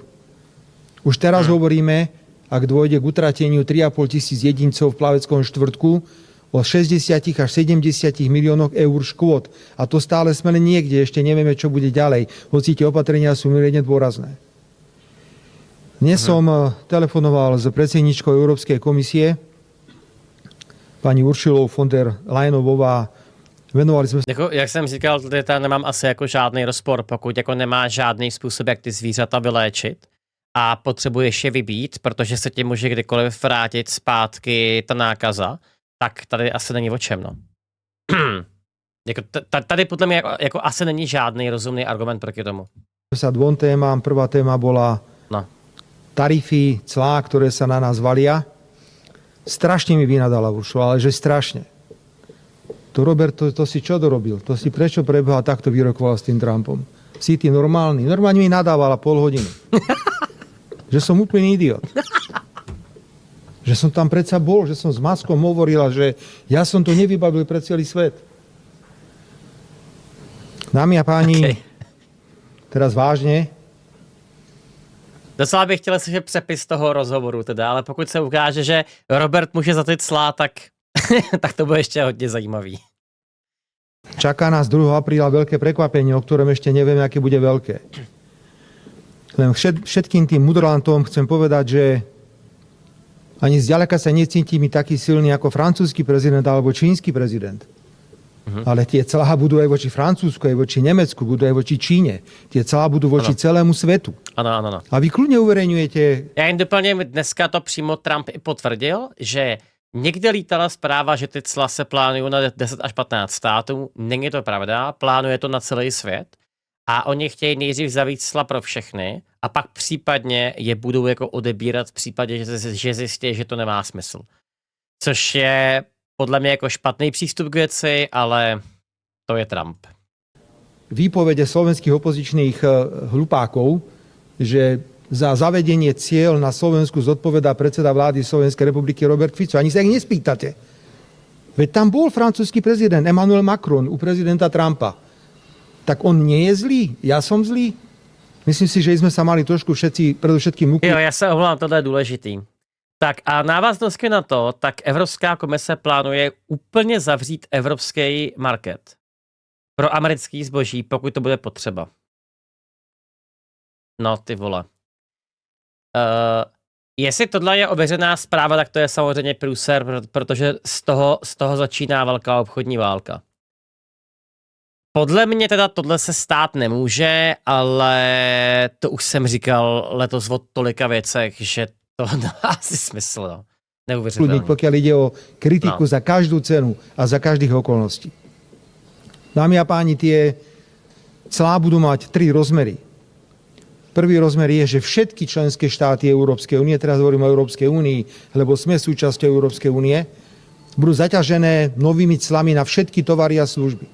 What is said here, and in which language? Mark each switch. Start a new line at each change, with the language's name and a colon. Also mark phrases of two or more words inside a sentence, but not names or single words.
Slovak: Už teraz hovoríme, ak dôjde k utrateniu 3,5 tisíc jedincov v Plaveckom štvrtku, o 60 až 70 miliónoch eur škôd. A to stále sme len niekde, ešte nevieme, čo bude ďalej. Hoci tie opatrenia sú mimoriadne dôrazné. Dnes som telefonoval s predsedničkou Európskej komisie, pani Uršulou von der Leyenovou, a venovali
Czech: jsme se... Jako, jak jsem říkal, tady nemám asi jako žádný rozpor, pokud jako nemá žádný způsob, jak ty zvířata vyléčit a potřebuješ je vybít, protože se ti může kdykoliv vrátit zpátky ta nákaza, tak tady asi není o čem, no. Jako tady podle mě jako asi není žádný rozumný argument proti tomu.
Slovak: Sa dvom témam. Prvá téma bola tarify, clá, ktoré sa na nás valia. Strašne mi vynadala Uršula, ale že strašne. To Robert, to si čo dorobil? To si prečo preboha takto vyrokoval s tým Trumpom? Si ty normálny? Normálne mi nadávala pol hodinu. Že som úplný idiot. Že som tam predsa bol, že som s Maskom hovorila, že ja som to nevybavil pre celý svet. Dámy a páni, teraz vážne,
Czech: Docela bych chtěl slyšet přepis toho rozhovoru teda, ale pokud se ukáže, že Robert může za ty clá, tak, tak to bude ještě hodně zajímavý.
Slovak: Čaká nás 2. apríla veľké prekvapenie, o ktorom ešte nevieme, aké bude veľké. Len všetkým tým mudrlantom chcem povedať, že ani zďaleka sa necítim taký silný ako francúzsky prezident alebo čínsky prezident. Ale tie clá budú aj voči Francúzsku, aj voči Nemecku, budú aj voči Číne. Tie clá budú voči celému svetu.
Czech: Ano.
Slovak: A vy kľudne uverejňujete...
Czech: Já jen doplním, dneska to přímo Trump i potvrdil, že někde lítala zpráva, že ty cla se plánují na 10 až 15 států. Není to pravda, plánuje to na celý svět. A oni chtějí nejdřív zavít cla pro všechny a pak případně je budou jako odebírat v případě, že zjistí, že to nemá smysl. Což je podle mě jako špatný přístup k věci, ale to je Trump.
Slovak: Výpovede slovenských opozičných hlupákov, že za zavedenie cieľ na Slovensku zodpovedá predseda vlády Slovenskej republiky Robert Fico. Ani sa ich nespýtate. Veď tam bol francúzsky prezident Emmanuel Macron u prezidenta Trumpa. Tak on nie je zlý? Ja som zlý? Myslím si, že sme sa mali trošku všetci predovšetkým
Czech: Jo, já se omlouvám, tohle je důležitý. Tak a návaznosti na to, tak Evropská komise plánuje úplně zavřít evropský market pro americký zboží, pokud to bude potřeba. No ty vole. Jestli tohle je ověřená zpráva, tak to je samozřejmě průser, protože z toho začíná velká obchodní válka. Podle mě teda tohle se stát nemůže, ale to už jsem říkal letos o tolika věcech, že to dá asi smysl. No. Neuvěřitelné.
Slovak: Pokiaľ ide o kritiku za každú cenu a za každých okolností. Dámy a páni, tie clá budú mať 3 rozmery. Prvý rozmer je, že všetky členské štáty Európskej únie, teraz hovorím o Európskej únii, lebo sme súčasťou Európskej únie, budú zaťažené novými clami na všetky tovary a služby.